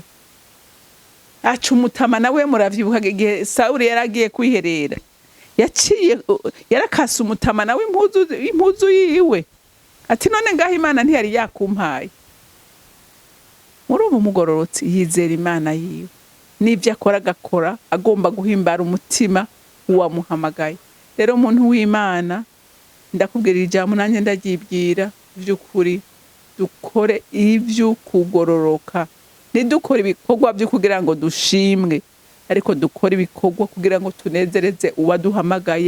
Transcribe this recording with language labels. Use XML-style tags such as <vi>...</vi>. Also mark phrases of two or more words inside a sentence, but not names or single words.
<rn>Aca umutama nawe muravyibuka igihe Sawuli yaragiye kwiherera, yarakase umutama nawe impuzu yiwe. Ati none ngaho Imana ntiyari yakumpaye. Muri ubu mugororotsi yizera Imana yiwe, n'ibyo akora agakora agomba guhimbara umutima uwamuhamagaye. Rero umuntu w'Imana, ndakubwira ijambo nanjye ndaryibwira by'ukuri, dukore ibyo kugororoka. Ntidukore ibikorwa byo kugira ngo dushimwe, ariko dukore ibikorwa kugira ngo tunezereze uwaduhamagaye.</rn>